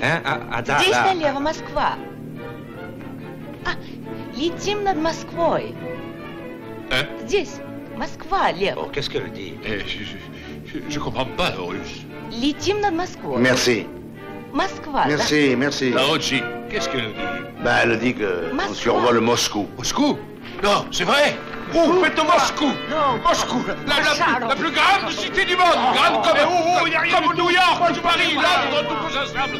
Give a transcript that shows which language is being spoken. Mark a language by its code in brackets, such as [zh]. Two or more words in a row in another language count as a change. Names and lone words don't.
[ru] Да. Здесь налево Москва. Летим над Москвой. Здесь Москва, Лев. [fr] Oh, qu'est-ce qu'elle dit? Je comprends pas le russe. [ru] Летим над Москвой. [fr] Merci. [ru] Москва. [fr] Merci, merci. Tarocchi, qu'est-ce qu'elle dit? Ben, elle dit que on survole Moscou. Moscou? Non, c'est vrai? Oh, faites Moscou! Non. Moscou, la plus grande cité du monde! Grande comme New York ou Paris, Londres, tout pousse ensemble!